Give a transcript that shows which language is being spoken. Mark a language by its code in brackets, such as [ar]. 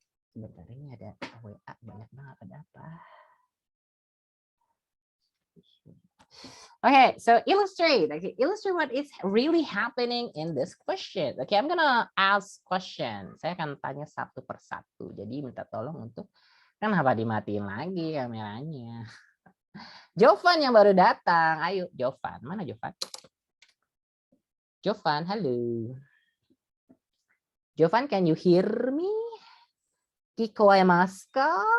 [id] Sebentar, ini ada WA banyak banget, ada apa? [en] Okay, so illustrate. Okay, illustrate what is really happening in this question. Okay, I'm gonna ask question. [id] Saya akan tanya satu persatu. Jadi minta tolong untuk kenapa dimatiin lagi kameranya. Jovan yang baru datang. Ayo, Jovan. Mana Jovan? Jovan, halo. [en] Jovan, can you hear me? [ja] Kikoemasu ka?